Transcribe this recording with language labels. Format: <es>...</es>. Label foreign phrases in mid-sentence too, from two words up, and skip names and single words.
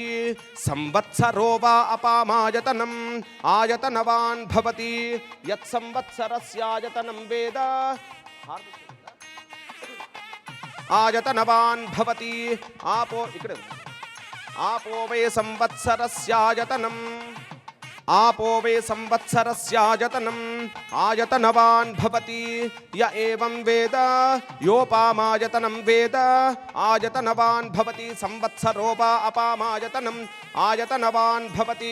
<sa>సంవత్సరో వా అపామాయతనం ఆయతనవాన్ భవతి. యత్ సంవత్సరస్యాయతనం వేద ఆయతనవాన్ భవతి. ఆపో ఇక్కడ ఆపో వే సంవత్సరస్యాయతనం आपो वे संवत्सरस्यायतनम् आयतनवान् भवति. य एवं वेद योपामायतनं वेद आयतनवान् भवति. संवत्सरो वा अपामायतनम् आयतनवान् भवति.</sa>